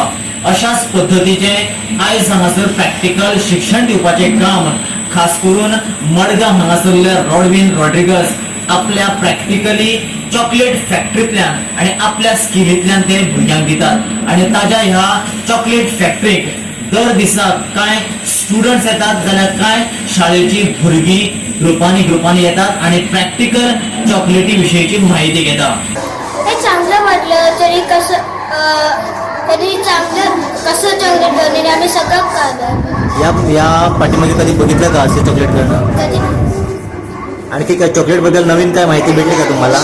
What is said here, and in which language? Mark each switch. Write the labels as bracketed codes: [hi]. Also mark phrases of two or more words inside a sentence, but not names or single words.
[kok] अशाच पद्धतीचे आयज हांगासर प्रॅक्टिकल शिक्षण दिवपाचे काम खास करून मडगांव हांगासरले रॉडविन रॉड्रिगस आपल्या प्रॅक्टिकली चॉकलेट फॅक्टरींतल्यान आणि आपल्या स्किलींतल्यान ते भुरग्यांक दितात आणि ताज्या ह्या चॉकलेट फॅक्टरीक दर दिसाक काय स्टुडंट्स येतात जाल्यार काय शाळेची भुरगीं ग्रुपांनी येतात आणि प्रॅक्टिकल चॉकलेटी विशयीची माहिती घेतात. [mr] हे चांगलं वाटलं तरी चांगलं कसं चॉकलेट बनवले आम्ही सगळं कळलं. या पाठीमध्ये कधी बघितलं का असे चॉकलेट करणं? कधी आणखी काय चॉकलेट बद्दल नवीन काय माहिती भेटली का तुम्हाला?